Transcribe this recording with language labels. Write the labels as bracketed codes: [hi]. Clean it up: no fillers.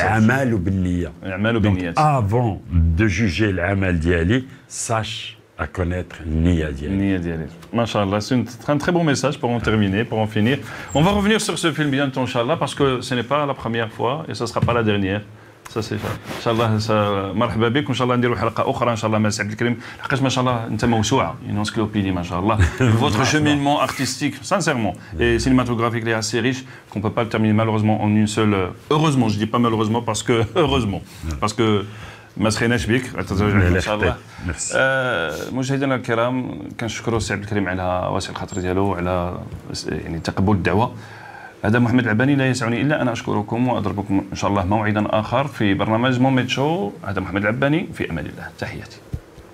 [ar] العمل بالنيه. العمل بالنيات. [fr] Avant de juger [ar] العمل ديالي, [fr] sache à connaître Nia [ar] Dialy. [fr] Masha'Allah, c'est un très bon message pour en terminer, pour en finir. On va revenir sur ce film bientôt, Inch'Allah, parce que ce n'est pas la première fois et ce ne sera pas la dernière. Ça c'est ça. [ar] Inch'Allah, مرحبا بك وإن شاء الله نديروا حلقة أخرى إن شاء الله مع سي عبد الكريم لحقاش ما شاء الله أنت موسوعة [fr] une encyclopédie [ar] ما شاء الله. [fr] Votre cheminement artistique, sincèrement, et cinématographique est assez riche qu'on ne peut pas le terminer malheureusement en une seule. Heureusement, je dis pas malheureusement parce que heureusement, parce que [ar] ما سخيناش بك ان شاء الله. مشاهدينا الكرام كنشكروا السي عبد الكريم على واسع الخاطر ديالو وعلى يعني تقبل الدعوه. هذا محمد العباني، لا يسعني الا ان اشكركم واضربكم ان شاء الله موعدا اخر في برنامج موميت شو. هذا محمد العباني، في امان الله، تحياتي.